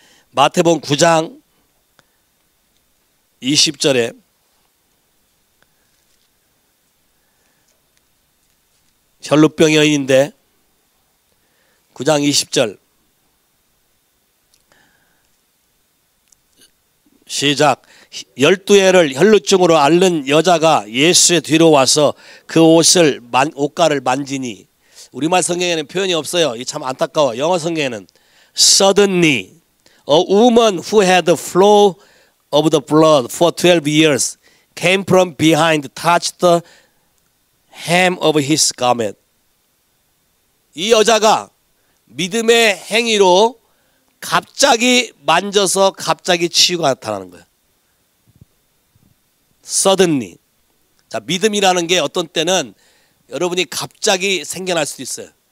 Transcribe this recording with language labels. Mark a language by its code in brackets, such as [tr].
[ko] 마태복음 9장 20절에 혈루병 여인인데 9장 20절 시작. 12해를 혈루증으로 앓는 여자가 예수의 뒤로 와서 그 옷가를 만지니, 우리말 성경에는 표현이 없어요. 이 참 안타까워. 영어 성경에는 [en] suddenly a woman who had the flow of the blood for 12 years came from behind, touched the hem of his garment. [ko] 이 여자가 믿음의 행위로 갑자기 만져서 갑자기 치유가 나타나는 거예요. [en] suddenly. [ko] 자, 믿음이라는 게 어떤 때는 여러분이 갑자기 생겨날 수도 있어요.